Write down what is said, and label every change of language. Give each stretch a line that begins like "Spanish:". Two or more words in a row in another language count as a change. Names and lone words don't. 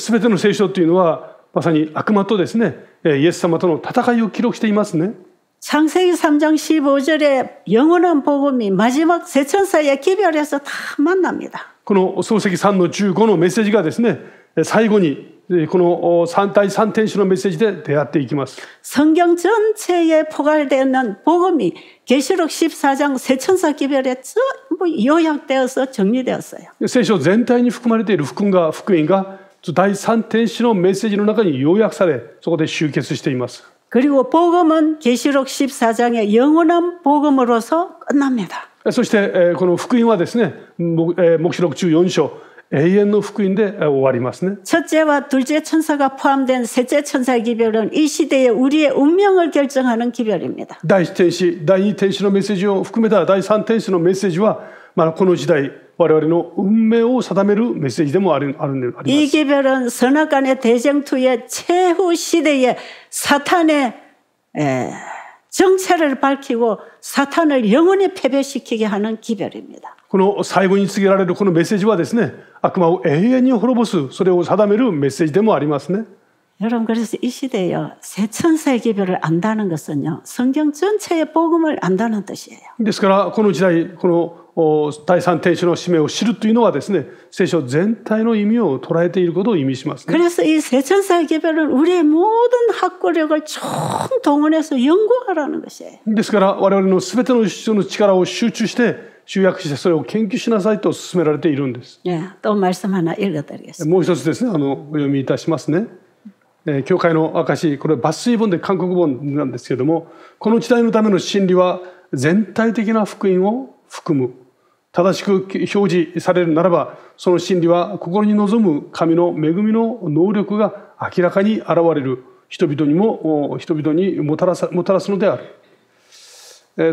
Japanese: すべての聖書というのはまさに悪魔とですね、イエス様との戦いを記録していますね。
Korean: 창세기 3장 15절에 영원한 복음이 마지막 세천사의 기별에서 다 만납니다.
Japanese: この創世記3の15のメッセージがですね、最後にこの第三天使のメッセージで出会っていきます。
Korean: 성경 전체에 포괄되는 복음이 계시록 14장 세천사 기별에 전부 요약되어서 정리되었어요.
Japanese: 聖書全体に含まれている福音が第三天使のメッセージの中に要約され、そこで集結しています。
Korean: 그리고 복음은 계시록 14장의 영원한 복음으로서 끝납니다.
Japanese: そしてこの福音はですね、黙示録14章永遠の福音で終わりますね。
Korean: 첫째와 둘째 천사가 포함된 셋째 천사의 기별은 이 시대에 우리의 운명을 결정하는 기별입니다.
Japanese: 第一天使、第二天使のメッセージを含めた第三天使のメッセージは、この時代我々の運命を定めるメッセージでもあります。
Korean: 이 기별은 선악간의 대쟁투의 최후 시대에 사탄의 정체를 밝히고 사탄을 영원히 패배시키게 하는 기별입니다.
Japanese: この最後に告げられるこのメッセージはですね、悪魔を永遠に滅ぼす、それを定めるメッセージでもありますね。
Korean: 여러분 그래서 이 시대에요. 새 천사의 기별을 안다는 것은요. 성경 전체의 복음을 안다는 뜻이에요.
Japanese: ですからこの時代この第三天使の使命を知るというのはですね、聖書全体の意味を捉えていることを意味しますね。
Korean: 그래서 이 새 천사의 기별은 우리의 모든 학구력을 총동원해서 연구하라는 것이에요.
Japanese: ですから我々のすべての力を集中して集約してそれを研究しなさいと勧められているんです。
Korean: 예, 또 말씀 하나 읽어드리겠습니다.
Japanese: もう一つですね、お読みいたしますね。教会の証、これは抜粋本で韓国本なんですけれども、この時代のための真理は全体的な福音を含む。正しく表示されるならば、その真理は心に望む神の恵みの能力が明らかに現れる人々にもたらすのである。